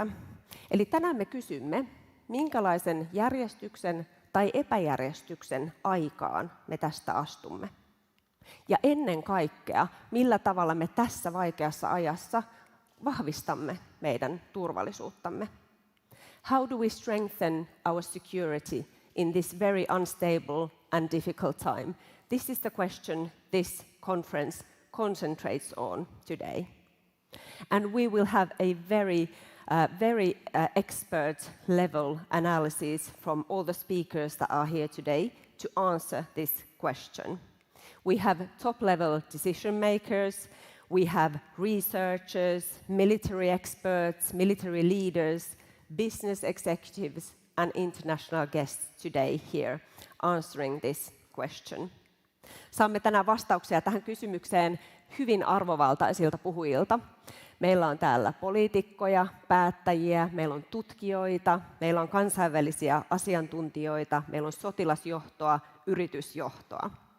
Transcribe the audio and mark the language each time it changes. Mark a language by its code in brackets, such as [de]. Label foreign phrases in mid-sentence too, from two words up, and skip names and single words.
[fi] Eli tänään me kysymme, minkälaisen järjestyksen tai epäjärjestyksen aikaan me tästä astumme. Ja ennen kaikkea, millä tavalla me tässä vaikeassa ajassa vahvistamme meidän turvallisuuttamme. [en] How do we strengthen our security in this very unstable and difficult time? This is the question this conference concentrates on today. And we will have a very expert level analysis from all the speakers that are here today to answer this question. We have top-level decision makers, we have researchers, military experts, military leaders, business executives and international guests today here answering this question. [fi] Saamme tänään vastauksia tähän kysymykseen hyvin arvovaltaisilta puhujilta. Meillä on täällä poliitikkoja, päättäjiä, meillä on tutkijoita, meillä on kansainvälisiä asiantuntijoita, meillä on sotilasjohtoa, yritysjohtoa.